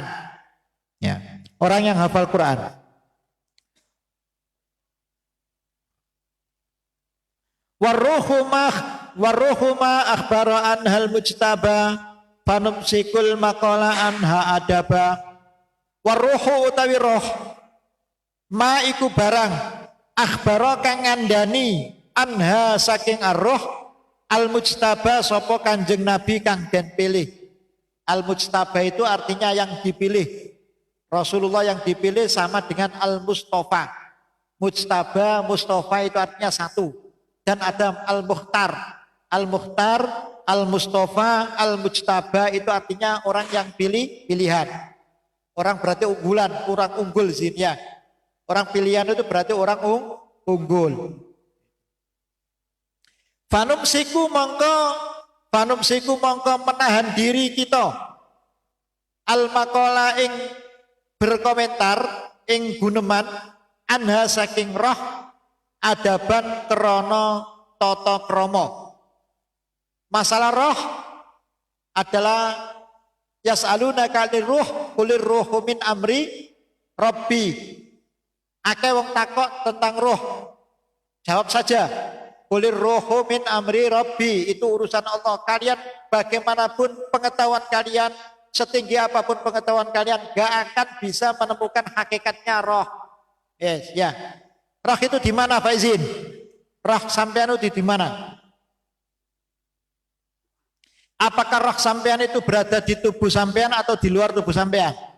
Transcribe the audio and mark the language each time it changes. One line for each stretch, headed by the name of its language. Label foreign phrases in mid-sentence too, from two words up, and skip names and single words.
Indonesian: Ya. Orang yang hafal Quran.
Arabic: والروح ما أخبر عنها المجتبى فنمسك المقال عنها أدبا.
Javanese: Warruhu utawi roh ma iku barang akhbara kang ngandani anha saking
Arabic: الروح المجتبى
Javanese: sapa kanjeng nabi kang den pilih.
Arabic: المجتبى
Indonesian: itu artinya yang dipilih. Rasulullah yang dipilih sama dengan
Arabic: المصطفى.
Indonesian: Mujtaba, mustafa itu artinya satu. Dan ada
Arabic: المختار المختار المصطفى المجتبى
Indonesian: itu artinya orang yang pilihan. Orang berarti unggulan, orang unggul ya. Orang pilihan itu berarti orang unggul. Fanumsiku mongko menahan diri kita.
Arabic: المقال
Javanese: ing berkomentar ing guneman anha saking roh adaban krana tata krama.
Indonesian: Masalah roh adalah
Arabic: يسألونك عن الروح قل الروح من أمر ربي.
Javanese: Akeh wong takok tentang roh.
Indonesian: Jawab saja.
Arabic: قل الروح من أمر ربي.
Indonesian: Itu urusan Allah. Kalian bagaimanapun pengetahuan kalian, setinggi apapun pengetahuan kalian, gak akan bisa menemukan hakikatnya roh. Yes, ya. Roh itu di mana, Pak Izin? Roh sampean itu di mana? Apakah roh sampean itu berada di tubuh sampean atau di luar tubuh sampean?